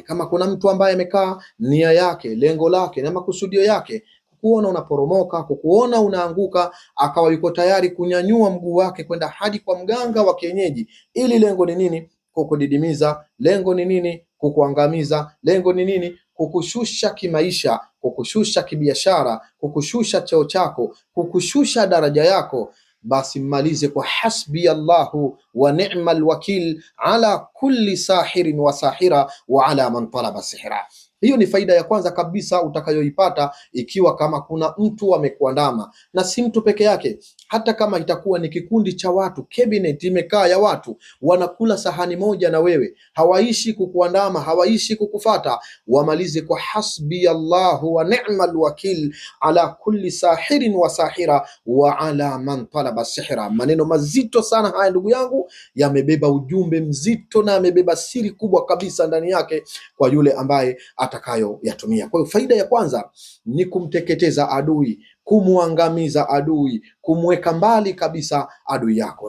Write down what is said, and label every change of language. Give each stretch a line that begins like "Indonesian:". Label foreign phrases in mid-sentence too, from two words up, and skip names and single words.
Swahili: Kama kuna mtu ambaye amekaa nia yake, lengo lake na makusudio yake kukuona unaporomoka, kukuona unaanguka, akawa yuko tayari kunyanyua mguu wake kwenda hadi kwa mganga wa kienyeji, ili lengo ni nini? Kukudidimiza. Lengo ni nini? Kukuangamiza. Lengo ni nini? Kukushusha kimaisha, kukushusha kibiashara, kukushusha cheo chako, kukushusha daraja yako. Basi mmalize kwa
Arabic: حسبي الله ونعم الوكيل على كل ساحر وساحرة وعلى من طلب السحر.
Swahili: Hiyo ni faida ya kwanza kabisa utakayoipata ikiwa kama kuna mtu amekuandama, na si mtu peke yake. Hata kama itakuwa ni kikundi cha watu, cabinet imekaa ya watu wanakula sahani moja na wewe, hawaishi kukuandama, hawaishi kukufata, wamalize kwa
Arabic: حسبي الله ونعم الوكيل على كل ساحر وساحرة وعلى من طلب السحر.
Swahili: Maneno mazito sana haya ndugu yangu, yamebeba ujumbe mzito na yamebeba siri kubwa kabisa ndani yake kwa yule ambaye atakayoyatumia. Kwa hiyo faida ya kwanza ni kumteketeza adui, kumwangamiza adui, kumweka mbali kabisa adui yako.